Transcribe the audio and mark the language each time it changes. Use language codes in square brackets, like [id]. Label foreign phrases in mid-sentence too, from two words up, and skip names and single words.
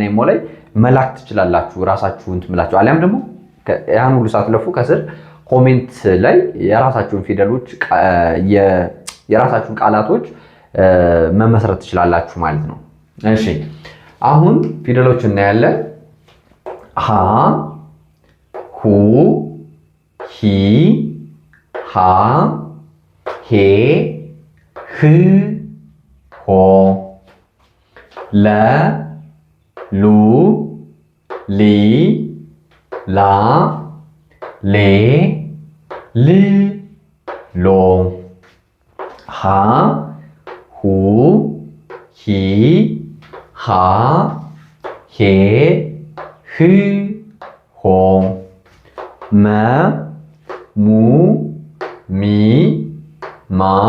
[am] ኢሞ ላይ መላክ ትችላላችሁ ራሳችሁን ትምላችሁ። አሊያም ደግሞ ያን ሁሉ ሳትለፉ ከስር ኮሜንት ላይ የራሳችሁን ፊደሎች የራሳችሁን ቃላቶች መመስረት ትችላላችሁ ማለት ነው። እሺ አሁን ፊደሎች እናያለን። ሀ፣ ሁ፣ ሂ፣ ሃ፣ ሄ፣ ህ፣ ሆ፣ ለ፣ ሉ፣ ሊ፣ ላ፣ ሌ፣ ል፣ ሎ፣ ሀ፣ ሁ፣ ሂ፣ ሃ፣ ሄ፣ ህ፣ ሆ፣ መ፣ ሙ፣ ሚ፣ ማ፣